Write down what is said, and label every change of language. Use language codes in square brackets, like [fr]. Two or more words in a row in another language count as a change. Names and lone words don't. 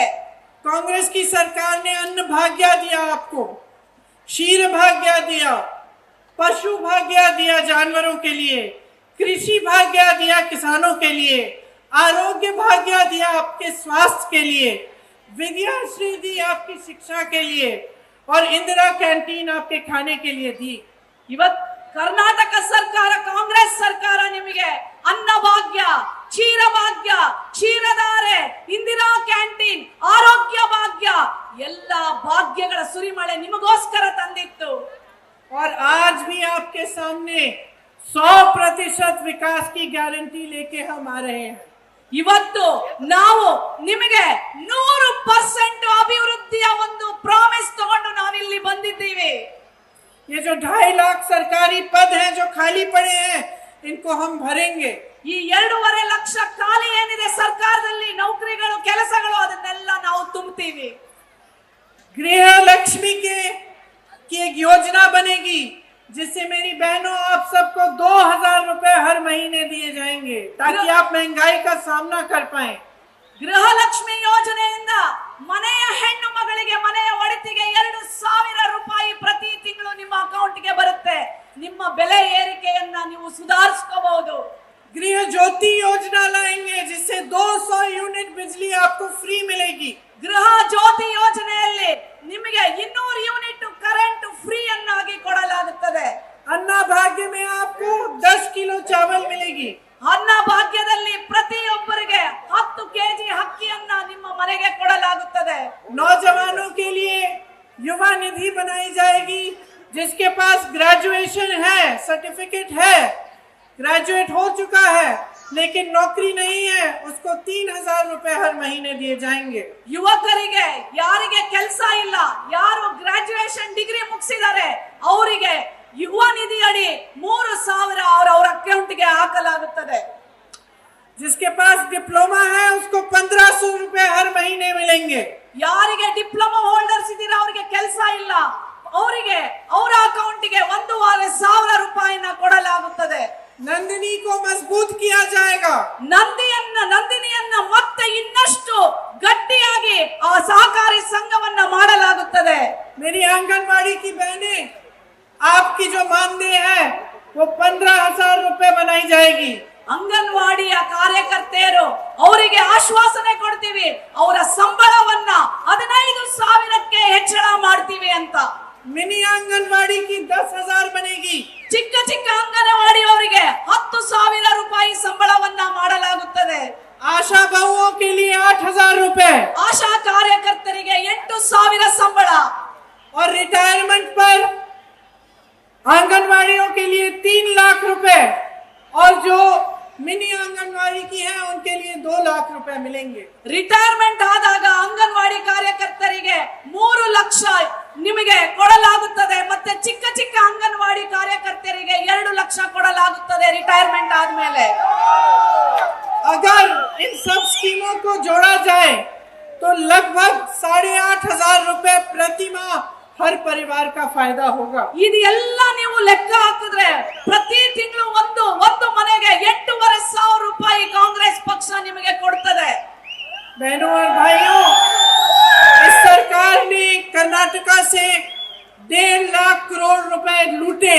[hi] कांग्रेस की सरकार ने अन्न भाग्य दिया आपको, क्षीर भाग्य दिया, पशु भाग्य दिया जानवरों के लिए, कृषि भाग्य दिया किसानों के लिए, आरोग्य भाग्य दिया आपके स्वास्थ्य के लिए, विद्याश्री दी आपकी शिक्षा के लिए, और इंदिरा कैंटीन आपके खाने के लिए दी. [kn] ಇವತ್ ಕರ್ನಾಟಕ ಸರ್ಕಾರ, ಕಾಂಗ್ರೆಸ್ ಸರ್ಕಾರ ನಿಮಗೆ ಅನ್ನ ಭಾಗ್ಯ, ಕ್ಷೀರ ಭಾಗ್ಯ, ಕ್ಷೀರಧಾರೆ, ಇಂದಿರಾ ಕ್ಯಾಂಟೀನ್, ಆರೋಗ್ಯ ಭಾಗ್ಯ ಎಲ್ಲ ಭಾಗ್ಯಗಳ ಸುರಿಮಳೆ ನಿಮಗೋಸ್ಕರ ತಂದಿತ್ತು. [hi] और आज भी आपके सामने 100% विकास की गारंटी लेके हम आ रहे हैं. [kn] ಇವತ್ತು ನಾವು ನಿಮಗೆ 100% ಅಭಿವೃದ್ಧಿಯ ಒಂದು ಪ್ರಾಮಿಸ್ ತಗೊಂಡು ನಾವಿಲ್ಲಿ ಬಂದಿದ್ದೀವಿ. [hi] ये जो 2.5 लाख सरकारी पद हैं जो खाली पड़े हैं, इनको हम भरेंगे. [kn] ಈ 2.5 ಲಕ್ಷ ಖಾಲಿ ಏನಿದೆ ಸರ್ಕಾರದಲ್ಲಿ ನೌಕರಿಗಳು, ಕೆಲಸಗಳು, ಅದನ್ನೆಲ್ಲ ನಾವು ತುಂಬುತ್ತೀವಿ. [hi] गृह लक्ष्मी की एक योजना बनेगी जिससे मेरी बहनों आप सबको 2000 रुपए हर महीने दिए जाएंगे ताकि आप महंगाई का सामना कर पाए. [kn] ಗೃಹಲಕ್ಷ್ಮಿ ಯೋಜನೆಯಿಂದ ಮನೆಯ ಹೆಣ್ಣು ಮಗಳಿಗೆ, ಮನೆಯ ಒಡತಿಗೆ 2,000 ರೂಪಾಯಿ ಪ್ರತಿ ತಿಂಗಳು ನಿಮ್ಮ ಅಕೌಂಟ್ಗೆ ಬರುತ್ತೆ. ನಿಮ್ಮ ಬೆಲೆ ಏರಿಕೆಯನ್ನ ನೀವು ಸುಧಾರಿಸ್ಕೋಬಹುದು. [hi] गृह ज्योति योजना लाएंगे जिससे 200 यूनिट बिजली आपको फ्री मिलेगी. [kn] ಗೃಹ ಜ್ಯೋತಿ ಯೋಜನೆಯಲ್ಲಿ ನಿಮಗೆ 200 [en] unit current free [kn] ಅನ್ನಾಗಿ ಕೊಡಲಾಗುತ್ತದೆ. [hi] अन्ना भाग्य में आपको 10 किलो चावल मिलेगी. [kn] ಅನ್ನ ಭಾಗ್ಯದಲ್ಲಿ ಪ್ರತಿಯೊಬ್ಬರಿಗೆ 10 ಕೆಜಿ ಅಕ್ಕಿಯನ್ನ ನಿಮ್ಮ ಮನೆಗೆ ಕೊಡಲಾಗುತ್ತದೆ. [hi] नौजवानों के लिए युवा निधि बनाई जाएगी. जिसके पास ग्रेजुएशन है, सर्टिफिकेट है, ग्रेजुएट हो चुका है लेकिन नौकरी नहीं है, उसको 3000 रुपए हर महीने दिए जाएंगे. [kn] ಯುವಕರಿಗೆ, ಯಾರಿಗೆ ಕೆಲಸ ಇಲ್ಲ, ಯಾರು [en] graduation degree [kn] ಮುಗಿಸಿದ್ದಾರೆ ಅವರಿಗೆ ಯುವ ನಿಧಿ ಅಡಿ 3000 ಅವರ ಅಕೌಂಟ್ಗೆ ಹಾಕಲಾಗುತ್ತದೆ. [hi] जिसके पास डिप्लोमा है उसको 1500 रुपए हर महीने मिलेंगे. [kn] ಯಾರಿಗೆ [en] diploma holders [kn] ಇದ್ದೀರಾ ಅವರಿಗೆ ಕೆಲಸ ಇಲ್ಲ, ಅವರಿಗೆ ಅವರ ಅಕೌಂಟ್ಗೆ 1,500 ರೂಪಾಯಿನ ಕೊಡಲಾಗುತ್ತದೆ. [hi] नंदिनी को मजबूत किया जाएगा. [kn] ನಂದಿನಿಯನ್ನ ಮತ್ತೆ ಇನ್ನಷ್ಟು ಗಟ್ಟಿಯಾಗಿ ಆ ಸಹಕಾರಿ ಸಂಘವನ್ನ ಮಾಡಲಾಗುತ್ತದೆ. [hi] मेरी आंगनवाड़ी की बहनें, आपकी जो मानदेय है वो 15,000 रुपए बनाई जाएगी। [kn] ಅಂಗನವಾಡಿಯ ಕಾರ್ಯಕರ್ತೆಯರು ಅವರಿಗೆ ಆಶ್ವಾಸನೆ ಕೊಡ್ತೀವಿ, ಅವರ ಸಂಬಳವನ್ನ 15,000ಕ್ಕೆ ಹೆಚ್ಚಳ ಮಾಡ್ತೀವಿ ಅಂತ. [hi] मिनी आंगनवाड़ी की 10,000 बनेगी। [kn] ಚಿಕ್ಕ ಚಿಕ್ಕ ಅಂಗನವಾಡಿ ಅವರಿಗೆ 10,000 ರೂಪಾಯಿ ಸಂಬಳವನ್ನ ಮಾಡಲಾಗುತ್ತದೆ। [hi] आशा बहुओं के लिए 8,000 रुपए, [kn] ಆಶಾ ಕಾರ್ಯಕರ್ತರಿಗೆ 8,000 ಸಂಬಳ। [hi] और रिटायरमेंट पर आंगनवाड़ियों के लिए 3 लाख रुपए, और जो मिनी आंगनवाड़ी की है उनके लिए 2 लाख रुपए मिलेंगे। [kn] ರಿಟೈರ್ಮೆಂಟ್ ಆದಾಗ ಅಂಗನವಾಡಿ ಕಾರ್ಯಕರ್ತರಿಗೆ 3 ಲಕ್ಷ ನಿಮಗೆ ಕೊಡಲಾಗುತ್ತದೆ, ಮತ್ತೆ ಚಿಕ್ಕ ಚಿಕ್ಕ ಅಂಗನವಾಡಿ ಕಾರ್ಯಕರ್ತರಿಗೆ 2 ಲಕ್ಷ ಕೊಡಲಾಗುತ್ತದೆ ರಿಟೈರ್ಮೆಂಟ್ ಆದ್ಮೇಲೆ। [hi] अगर इन सब स्कीमों को जोड़ा जाए तो लगभग 8,500 रुपए प्रति माह हर परिवार का फायदा होगा। [kn] ಇದೆಲ್ಲ ನೀವು ಲೆಕ್ಕ ಹಾಕಿದ್ರೆ ಪ್ರತಿ ತಿಂಗಳು ಒಂದು ಮನೆಗೆ 8,500 ರೂಪಾಯಿ ಕಾಂಗ್ರೆಸ್ ಪಕ್ಷ ನಿಮಗೆ ಕೊಡ್ತದೆ। [hi] बहनों और भाइयों, इस सरकार ने कर्नाटका से 1.5 लाख करोड़ रुपए लूटे।